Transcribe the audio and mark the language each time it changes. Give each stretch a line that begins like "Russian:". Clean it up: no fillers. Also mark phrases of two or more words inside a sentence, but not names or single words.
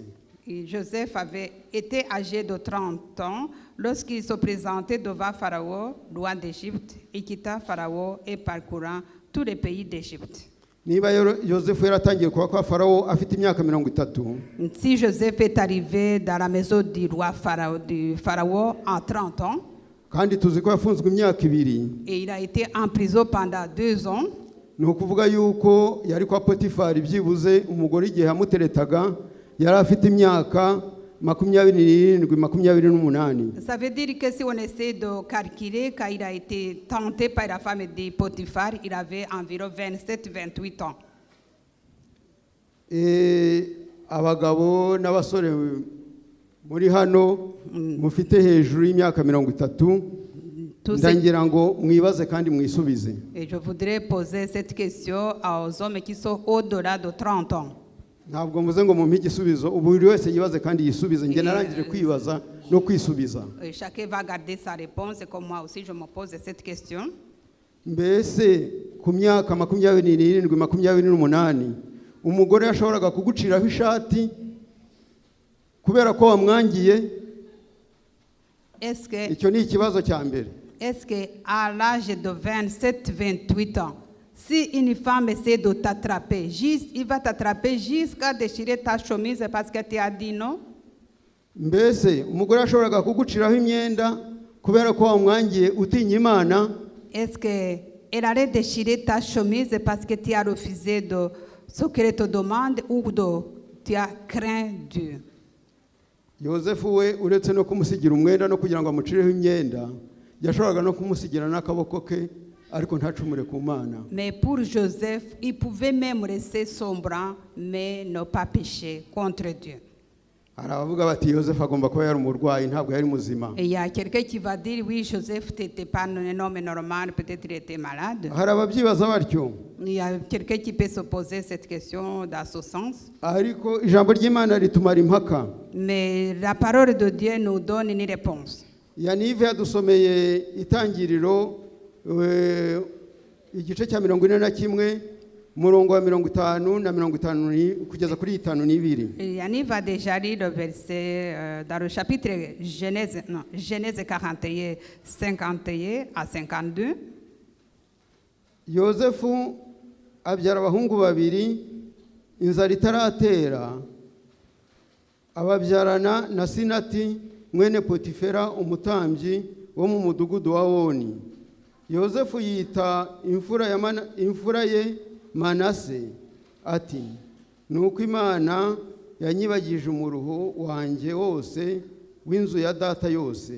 French: Joseph avait été âgé de 30 ans lorsqu'il se présentait devant Pharaon, roi d'Égypte, et quitta Pharaon et parcourant tous les pays d'Égypte.
Kinyarwanda: Niba Yosefu yaratangiye kuba kwa Farawo afite imyaka 30.
French: Si Joseph est arrivé dans la maison du roi Pharaon en 30 ans,
Kinyarwanda: kandi tuzi ko yafunzwe imyaka 2,
French: et il a été en prison pendant 2 ans,
Kinyarwanda: ni ukuvuga yuko yari kwa Potifari byibuze umugore igihe yamuteretaga yari afite imyaka 27-28.
French: Ça veut dire que si on essaie de calculer, quand il a été tenté par la femme de Potiphar, il avait environ 27-28 ans.
Kinyarwanda: Abagabo n'abasore muri hano mufite hejuru y'imyaka 30, ndangira ngo mwibaze kandi mwisubize.
French: Et je voudrais poser cette question aux hommes qui sont au-delà de 30 ans.
Kinyarwanda: Ntabwo mvuze ngo mumpe igisubizo, buri wese yibaze kandi yisubize. Nge narangije kwibaza no kwisubiza.
French: Chacun va garder sa réponse, comme moi aussi je me pose cette question.
Kinyarwanda: Mbese ku myaka 27-28 umugore yashoboraga kuguciraho ishati kubera ko wamwangiye? icyo ni ikibazo cya mbere.
French: est-ce qu'à l'âge de 27-28 ans, si une femme essaie de t'attraper, il va t'attraper jusqu'à déchirer ta chemise parce que tu as dit non?
Kinyarwanda: Mbese umugore ashoboraga kuguciraho imyenda kubera ko wamwangiye utinya Imana?
French: Est-ce qu'elle allait déchirer ta chemise parce que tu as refusé de ce qu'elle te demande ou tu as craint Dieu?
Kinyarwanda: Yozefu we uretse no kumusigira umwenda no kugira ngo amucireho imyenda, yashoboraga no kumusigira n'akaboko ke ariko ntacumure ku Mana.
French: Mais pour Joseph, il pouvait même laisser son bras mais ne pas pécher contre Dieu.
Kinyarwanda: Hari abavuga bati Yozefu agomba kuba yari umurwayi, ntabwo yari muzima.
French: Et il y a quelqu'un qui va dire oui, Joseph n'était pas un homme normal, peut-être il était malade.
Kinyarwanda: Hari ababyibaza batyo.
French: Il y a quelqu'un qui peut se poser cette question dans ce sens.
Kinyarwanda: Ariko ijambo ry'Imana ritumara impaka.
French: Mais la parole de Dieu nous donne une réponse.
Kinyarwanda: Yanive yadusomeye itangiriro igice cya 41 umurongo wa 50 na 50 kugeza kuri 52.
French: Yannick va déjà lire le verset dans le chapitre Genèse 41, 51 à 52.
Kinyarwanda: Yozefu abyara abahungu babiri, inzara itaratera, ababyarana na Sinati mwene Potifera umutambyi wo mu mudugudu wa Oni. Yozefu yita imfura ye Manase ati, nuko Imana yanyibagije umuruho wanjye wose w'inzu ya data yose.